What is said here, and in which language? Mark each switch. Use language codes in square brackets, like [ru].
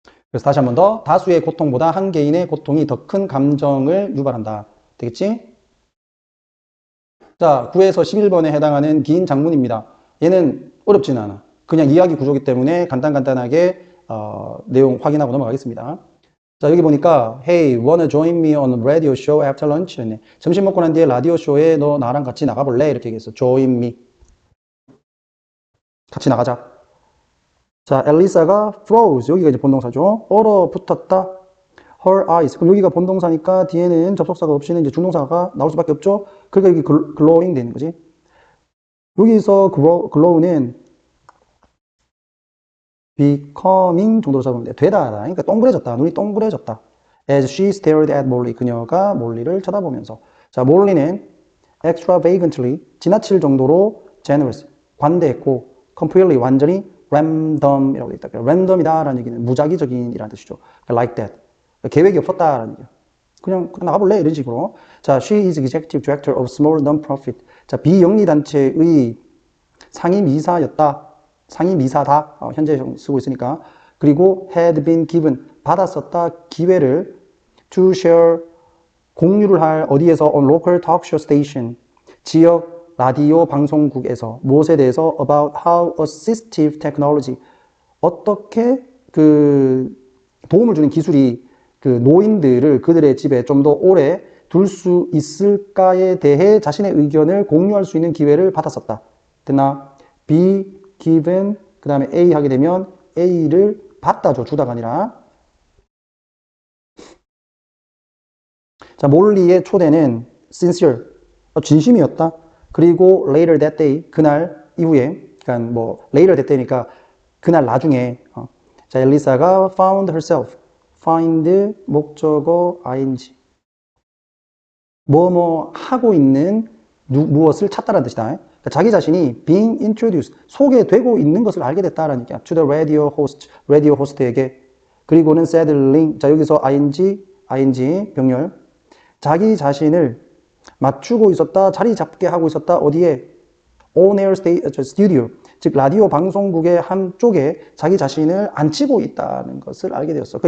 [ko] 그래서 다시 한 번 더, 다수의 고통보다 한 개인의 고통이 더 큰 감정을 유발한다. 되겠지? 자, 9에서 11번에 해당하는 긴 장문입니다. 얘는 어렵지는 않아. 그냥 이야기 구조기 때문에 간단하게 내용 확인하고 넘어가겠습니다. 자, 여기 보니까 [en] Hey, wanna join me on a radio show after lunch? [ko] 점심 먹고 난 뒤에 라디오 쇼에 너 나랑 같이 나가볼래? 이렇게 얘기했어. [en] Join me. [ko] 같이 나가자. 자, 엘리사가 froze. 여기가 이제 본동사죠. 얼어붙었다. Her eyes. 그럼 여기가 본동사니까 뒤에는 접속사가 없이는 이제 중동사가 나올 수밖에 없죠. 그러니까 여기 glowing 되는 거지. 여기서 glow는 becoming 정도로 잡으면 돼. 되다. 그러니까 동그래졌다. 눈이 동그래졌다. [en] As she stared at Molly. [ko] 그녀가 몰리를 쳐다보면서. 자, 몰리는 extravagantly. 지나칠 정도로 generous. 관대했고 completely. 완전히 random이라고 돼 있다. random이다라는 얘기는 무작위적인이라는 뜻이죠. [en] like that. [ko] 계획이 없었다라는 얘기야. 그냥 나가볼래? 이런 식으로. [en] 자, she is executive director of small non-profit. [ko] 자, 비영리 단체의 상임이사였다. 상임이사다. 현재 쓰고 있으니까. [en] 그리고 had been given. [ko] 받았었다. 기회를 [en] to share. [ko] 공유를 할 어디에서 [en] on local talk show station. [ko] 지역 라디오 방송국에서 무엇에 대해서 [en] about how assistive technology [ko] 어떻게 그 도움을 주는 기술이 그 노인들을 그들의 집에 좀 더 오래 둘 수 있을까에 대해 자신의 의견을 공유할 수 있는 기회를 받았었다. 됐나? be given 그 다음에 A 하게 되면 A를 받다죠. 주다가 아니라. 자, 몰리의 초대는 sincere 진심이었다. 그리고 [en] later that day, [ko] 그날 이후에, 그러니까 뭐 later that day니까 그날 나중에 자, 엘리사가 [en] found herself. [ko] find 목적어 ing. 뭐뭐 하고 있는 무엇을 찾다라는 뜻이다. 그러니까 자기 자신이 [en] being introduced, [ko] 소개되고 있는 것을 알게 됐다라는 얘기야. [en] to the radio host, [ko] 라디오 호스트에게. 그리고는 settling, 자 여기서 ing 병렬. 자기 자신을 맞추고 있었다, 자리 잡게 하고 있었다. 어디에? [en] on air studio, [ko] 즉 라디오 방송국의 한쪽에 자기 자신을 앉히고 있다는 것을 알게 되었어.